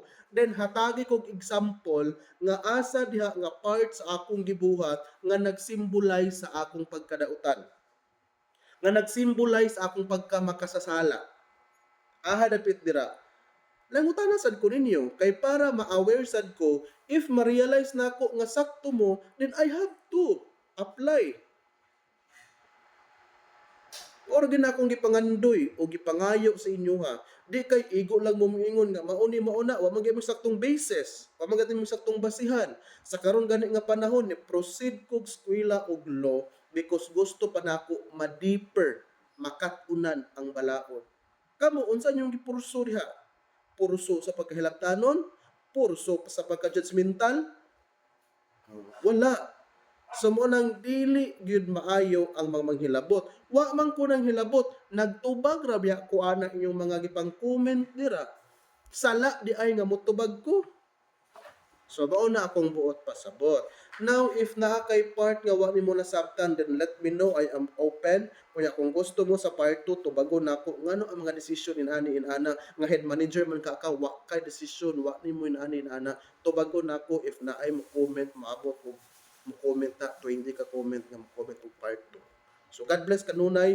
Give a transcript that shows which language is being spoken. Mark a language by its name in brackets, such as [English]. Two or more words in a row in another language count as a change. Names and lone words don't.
[Cebuano] Then hatagi kog example nga asa diha nga part sa akong gibuhat nga nagsymbolize sa akong pagkadautan. Nga nag-symbolize akong pagkamakasasala. Aha dapit dira. Langutana sad ko ninyo kay para ma-aware sad ko if ma-realize nako nga sakto mo, [English] then I have to apply. [Cebuano] Or din akong gipangandoy o gipangayo sa inyo ha. Di kay igo lang mo moingon nga mauni mauna wa man gyud saktong basis, wa man gyud saktong basihan. Sa karon gani nga panahon ni proceed kog eskwela og law because gusto pa nako ma-deeper makatunan ang balaod. Kamo unsa inyong gipurso diha? Purso sa pagkahilabtanon, purso sa pagka-judgmental? Wala. So mo nang dili gyud maayo ang mga manghilabot. Wa man ko nang hilabot, nagtubag ra biya ko ana inyong mga gipang comment dira. Sala di ay nga motubag ko. So mao na akong buot pasabot. [English] Now if [Cebuano] naa kay part nga wa nimo nasabtan, [English] then let me know, I am open. [Cebuano] Kunya kung gusto mo sa part 2 tubagon nako ngano ang mga desisyon inani inana nga [English] head manager [Cebuano] man ka wa kay desisyon wa nimo inani inana, tubagon nako if naay mo comment maabot og mo comment na 20 ka comment nga mo comment og part 2. So [English] God bless [Cebuano] kanunay.